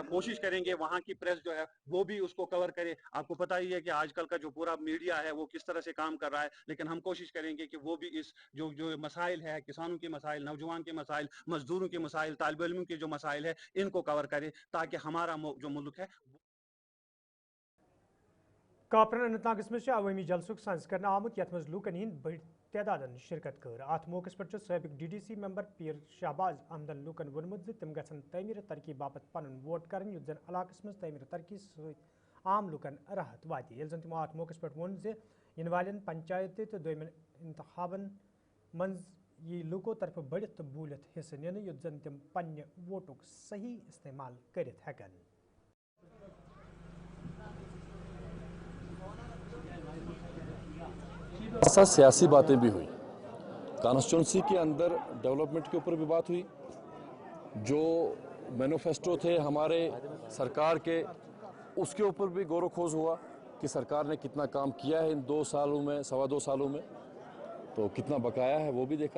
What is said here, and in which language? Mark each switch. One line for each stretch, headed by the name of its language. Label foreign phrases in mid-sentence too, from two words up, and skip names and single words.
Urdu: کوشش کریں گے وہاں کی پریس جو ہے وہ بھی اس کو کور کرے۔ آپ کو پتا ہی ہے کہ آج کل کا جو پورا میڈیا ہے وہ کس طرح سے کام کر رہا ہے، لیکن ہم کوشش کریں گے کہ وہ بھی اس جو مسائل ہے، کسانوں کے مسائل، نوجوان کے مسائل، مزدوروں کے مسائل، طالب علم کے جو مسائل ہے، ان کو کور کرے، تاکہ ہمارا جو ملک ہے.
Kashmiri: کاپرن اننت ناگس منز عوامی جلسُک سنز کر آمُت یتھ منز لوکن ہند بڑ تعدادن شرکت کر. اتھ موقعے پر سابق
English: DDC member
Kashmiri: پیر شہباز احمدن لوکن وونمُت تم گژھن تعمیر ترقی باپت پن ووٹ کر، یُتھ ژن علاقس منز تعمیر ترقی سیتی عام لوکن راحت وات. یہ ژن تمو اتھ موقعے پر وون ینہٕ والن پنچایت تہٕ دویمن انتخابن منز یہ لوکو طرف بڑھِتھ تہٕ بولِتھ حصہٕ نِن، یُتھ ژن تم پننے ووٹُک صحیح استعمال کرِتھ ہیکن.
Urdu: ایسا سیاسی باتیں بھی ہوئی، کانسٹیٹیوئنسی کے اندر ڈیولپمنٹ کے اوپر بھی بات ہوئی، جو مینیفیسٹو تھے ہمارے سرکار کے اس کے اوپر بھی غور خوض ہوا کہ سرکار نے کتنا کام کیا ہے ان 2 سالوں میں، 2.25 سالوں میں، تو کتنا بقایا ہے وہ بھی دیکھا.